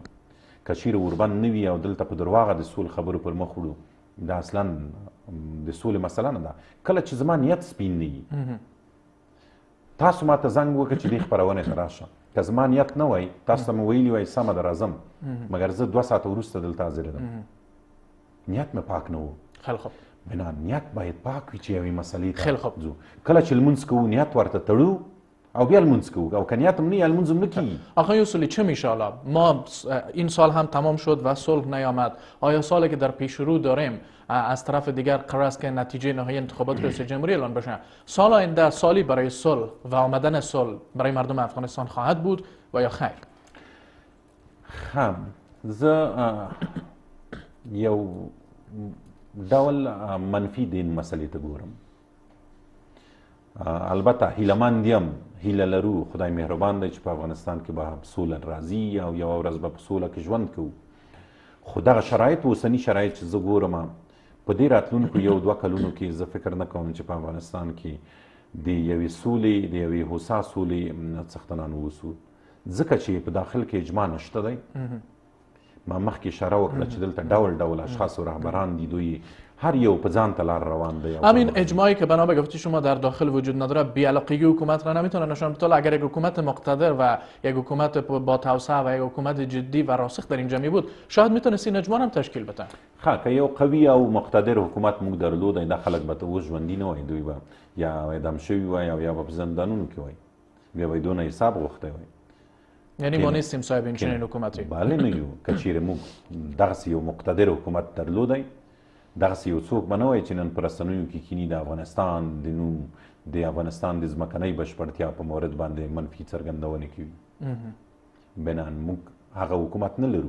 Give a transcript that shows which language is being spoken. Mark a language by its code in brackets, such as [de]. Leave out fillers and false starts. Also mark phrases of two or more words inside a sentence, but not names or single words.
[ps] که چیرې اوربند نه وي او دلته په درواغه د سولې خبرو پر مخ وړو، دا اصلا د سولې مسله نه ده. کله چې زما نیت سپین نه وي، تاسو ما ته زنګ وکړه چې دې خپرونې ته راشه، که زما نیت نه وای تاسو ته مې ویلي وای سمه ده راځم، مګر زه 2 ساعته وروسته دلته حاضرېدم، نیت مې پاک نه و. [fa] خیلی خوب. [ps] بنا نیت باید پاک وي چې یوې مسلې ته [fa] خیلی خوب. [ps] کله چې لمونځ کوو نیت ورته تړو او بیا لمونځ کوو، او که نیت هم نه یا لمونځ هم نه کیږي. [fa] آقای اصولی چه میشه حالا؟ ما این سال هم تمام شد و صلح نیامد. آیا سالی که در پیش رو داریم از طرف دیگر قرار است که نتیجه نهایی انتخابات ریاست جمهوری اعلان بشه؟ سال آینده سالی برای صلح و آمدن صلح برای مردم افغانستان خواهد بود و یا خیر؟ [ps] زه یو ډول منفي د این مسلې ته ګورم. البته هیلهمند یم، هیله لرو، خدای مهربان دی چې په افغانستان کې به سوله راځي او یوه ورځ به په سوله کې ژوند کوو. خو دغه شرایط، اوسني شرایط چې زه ګورم، په دې راتلونکو 1-2 کلونو کې زه فکر نه کوم چې په افغانستان کې د یوې سولې، د یوې هوسا سولې څښتنان واوسو، ځکه چې په داخل کې اجماع نشته دی. ما مخکې اشاره وکړه چې دلته ډول ډول اشخاص و رهبران دي، دوی هر یو په ځان ته لار روان دی. [fa] همین اجماعی که بنا به گفته شما در داخل وجود نداره، بی‌علاقگی حکومت را نمیتونه نشان بده. اگر یک حکومت مقتدر و یک حکومت با توسعه و یک حکومت جدی و راسخ در اینجا می بود، شاید میتونست این اجماع هم تشکیل بده. [ps] که یو قوي او مقتدر حکومت موږ درلودی، دا خلک به اوس ژوندي نه وای، دوی به یا اعدام شوي وای او یا به په زندانونو کې وای، بیا به دونه حساب غوښتی وای. [fa] یعنی ما نیستیم صاحب این چنین حکومتی. [ps] بله نه یو. که چیرې موږ دغسې یو مقتدر حکومت درلودی، دغسې یو څوک به نه وای چې نن په رسنیو کې کینی د افغانستان د نوم د افغانستان د ځمکنۍ بشپړتیا په مورد باندې منفي څرګندونې کوي. بنان موږ هغه حکومت نه لرو.